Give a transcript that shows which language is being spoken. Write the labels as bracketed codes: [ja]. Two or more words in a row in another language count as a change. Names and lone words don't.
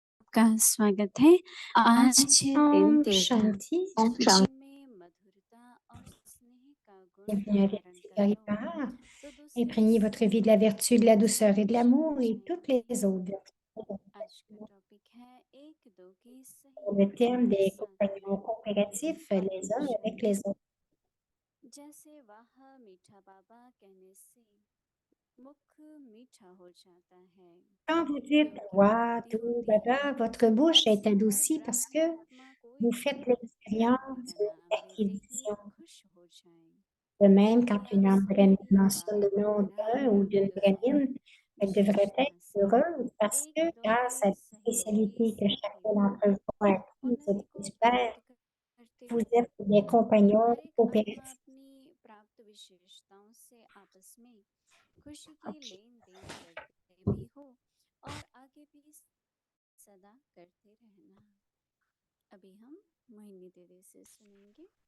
[hi] आपका स्वागत है। आज है दिन ओम तीर्था। शांति, जीवन में मधुरता और स्नेह का गुण [fr] bienvenue à [hi] धारण कर लो, [fr] Vertu [hi] तो दूसरे [fr] Imprégnez votre vie de la [hi] सबको [fr] vertu, de la [hi] भी [fr] douceur et de [hi] स्पर्श [fr] l'amour [hi] कर [fr] et toutes les [hi] जाएंगे। [fr] autres vertus. [hi] आज का टॉपिक है एक दो की सही [fr] Pour le terme [hi] एक [fr] des [hi] साथ [fr] compagnons [hi] रहना। [fr] coopératifs les uns avec les autres. [hi] जैसे वाह मीठा बाबा कहने से मुख मीठा हो जाता है, [fr] Quand vous dites [hi] क्योंकि [fr] Wa, [hi] मुक्ति [fr] Tu, [hi] होती है। [fr] Baba, votre bouche est [hi] ऐसे हर [fr] adoucie parce [hi] ब्राह्मण [fr] que [hi] आत्मा [fr] vous [hi] कोई [fr] faites [hi] भी ब्राह्मण [fr] l'expérience [hi] का [fr] de [hi] नाम लेते ही [fr] l'acquisition. [hi] खुश हो जाए। [fr] De même, quand [hi] यदि आप [fr] une âme [hi] समय [fr] brahmine [hi] की [fr] mentionne le [hi] बात [fr] nom [hi] करना [fr] d'un ou d'une [hi] प्रारंभ करें, [fr] brahmine, elle devrait [hi] विशेषता [fr] être [hi] से [fr] heureuse parce [hi] एक [fr] que [hi] दो [fr] grâce à [hi] की [fr] la [hi] सही की [fr] spécialité que [hi] साथ [fr] chacun [hi] रहना [fr] d'entre vous a acquise [hi] उन्नति [fr] et [hi] को [fr] espère, [hi] प्राप्त करते [fr] vous [hi] रहें। [fr] êtes des compagnons [hi] हर एक आत्मा [fr] coopératifs. [hi] अपनी प्राप्त विशेषताओं से आपस में खुशी की लेन देन करते भी हो और आगे भी सदा करते रहना। अभी हम मोहिनी दीदी से सुनेंगे।